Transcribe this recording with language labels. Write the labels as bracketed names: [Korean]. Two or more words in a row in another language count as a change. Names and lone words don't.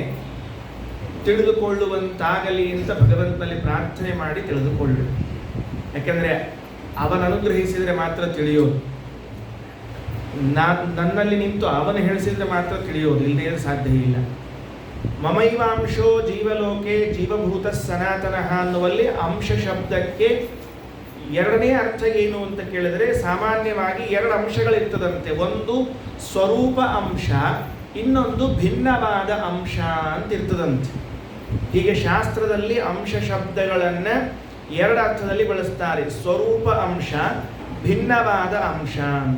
[Kannada] ತಿಳಿದುಕೊಳ್ಳುವಂತಾಗಲಿ ಅಂತ ಭಗವಂತನಲ್ಲಿ ಪ್ರಾರ್ಥನೆ ಮಾಡಿ ತಿಳಿದುಕೊಳ್ಳು. ಯಾಕೆಂದರೆ ಅವನ ಅನುಗ್ರಹಿಸಿದರೆ ಮಾತ್ರ ತಿಳಿಯೋದು, ನನ್ನಲ್ಲಿ ನಿಂತು ಅವನು ಹೇಳಿಸಿದರೆ ಮಾತ್ರ ತಿಳಿಯೋದು, ಇಲ್ಲದೇ ಸಾಧ್ಯ ಇಲ್ಲ. [Sanskrit] ಮಮೈವಾಂಶೋ ಜೀವಲೋಕೆ ಜೀವಭೂತ ಸನಾತನಃ [Kannada] ಅನ್ನುವಲ್ಲಿ ಅಂಶ ಶಬ್ದಕ್ಕೆ 2ನೇ ಅರ್ಥ ಏನು ಅಂತ ಕೇಳಿದರೆ, ಸಾಮಾನ್ಯವಾಗಿ 2 ಅಂಶಗಳಿರ್ತದಂತೆ. ಒಂದು ಸ್ವರೂಪ ಅಂಶ, ಇನ್ನೊಂದು ಭಿನ್ನವಾದ ಅಂಶ ಅಂತ ಇರ್ತದಂತೆ. ಹೀಗೆ ಶಾಸ್ತ್ರದಲ್ಲಿ ಅಂಶ ಶಬ್ದಗಳನ್ನು 2 ಅರ್ಥದಲ್ಲಿ ಬಳಸ್ತಾರೆ, ಸ್ವರೂಪ ಅಂಶ, ಭಿನ್ನವಾದ ಅಂಶ ಅಂತ.